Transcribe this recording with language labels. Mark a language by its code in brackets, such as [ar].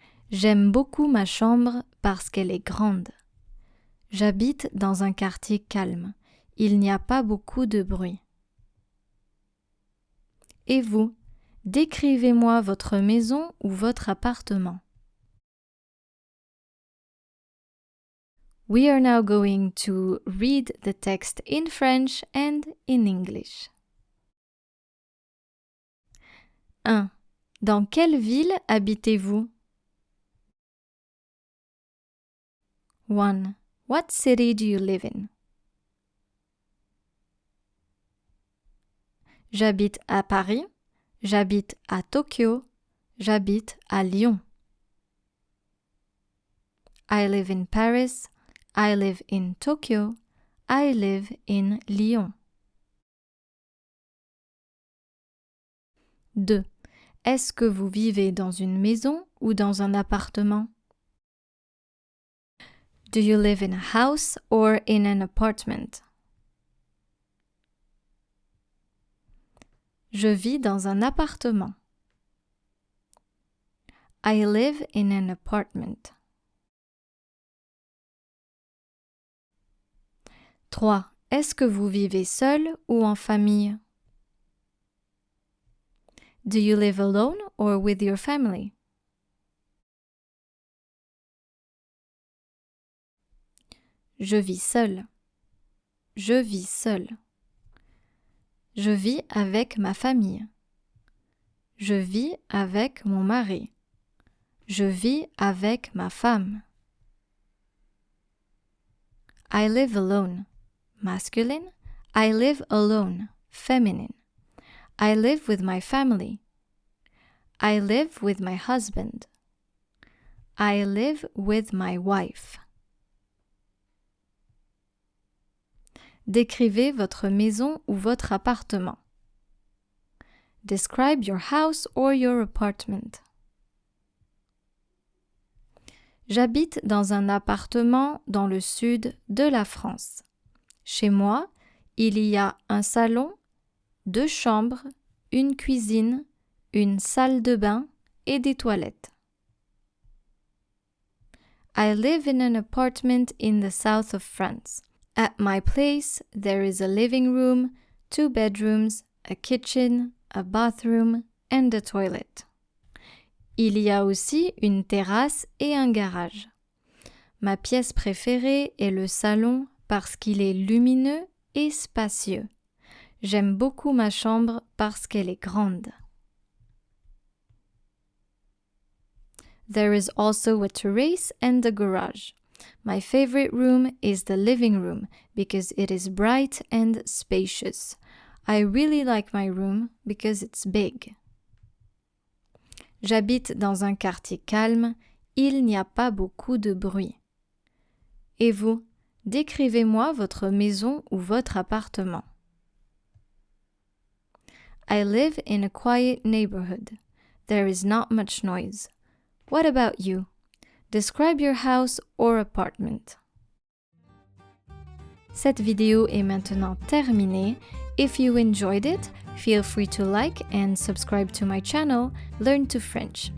[fr] J'aime beaucoup ma chambre parce qu'elle est grande. J'habite dans un quartier calme. Il n'y a pas beaucoup de bruit. Et vous, décrivez-moi votre maison ou votre appartement. [en] We are now going to read the text in French and in English. [fr] 1. Dans quelle ville habitez-vous? [en] 1. What city do you live in? [fr] J'habite à Paris. J'habite à Tokyo. J'habite à Lyon. [en] I live in Paris. I live in Tokyo. I live in Lyon. [fr] 2. Est-ce que vous vivez dans une maison ou dans un appartement? [en] Do you live in a house or in an apartment? [fr] Je vis dans un appartement. [en] I live in an apartment. [fr] 3. Est-ce que vous vivez seul ou en famille? [en] Do you live alone or with your family? [fr] Je vis seul. Je vis seul. Je vis avec ma famille. Je vis avec mon mari. Je vis avec ma femme. [en] I live alone. Masculine. I live alone. Feminine. I live with my family. I live with my husband. I live with my wife. [fr] Décrivez votre maison ou votre appartement. [en] Describe your house or your apartment. [fr] J'habite dans un appartement dans le sud de la France. Chez moi, il y a un salon, 2 chambres, une cuisine, une salle de bain et des toilettes. [en] I live in an apartment in the south of France. At my place, there is a living room, 2 bedrooms, a kitchen, a bathroom, and a toilet. [fr] Il y a aussi une terrasse et un garage. Ma pièce préférée est le salon parce qu'il est lumineux et spacieux. J'aime beaucoup ma chambre parce qu'elle est grande. [en] There is also a terrace and a garage. My favorite room is the living room because it is bright and spacious. I really like my room because it's big. [fr] J'habite dans un quartier calme, il n'y a pas beaucoup de bruit. Et vous, décrivez-moi votre maison ou votre appartement. [en] I live in a quiet neighborhood. There is not much noise. What about you? Describe your house or apartment. [fr] Cette vidéo est maintenant terminée. [en] If you enjoyed it, feel free to like and subscribe to my channel, Learn to French.